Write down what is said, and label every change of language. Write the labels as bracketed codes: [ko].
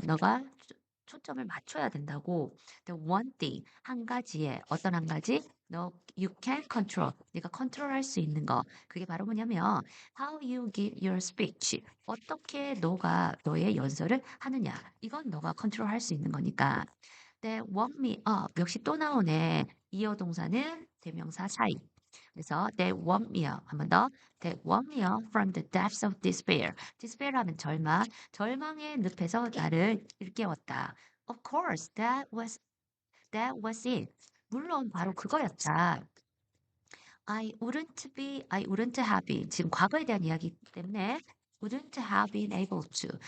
[ko] 너가 초점을 맞춰야 된다고. [en] The one thing. [ko] 한 가지에. 어떤 한 가지? 너 [en] you can control. [ko] 네가 컨트롤할 수 있는 거. 그게 바로 뭐냐면 [en] how you give your speech. [ko] 어떻게 너가 너의 연설을 하느냐. 이건 너가 컨트롤할 수 있는 거니까. [en] They woke me up. [ko] 역시 또 나오네. 이어 동사는 대명사 사이. 그래서 [en] they woke me up. [ko] 한 번 더. [en] They woke me up from the depths of despair. [ko] despair 하면 절망. 절망의 늪에서 나를 일깨웠다. [en] Of course, that was That was it. [ko] 물론 바로 그거였다. [en] I wouldn't have been. [ko] 지금 과거에 대한 이야기이기 때문에 [en] wouldn't have been able to.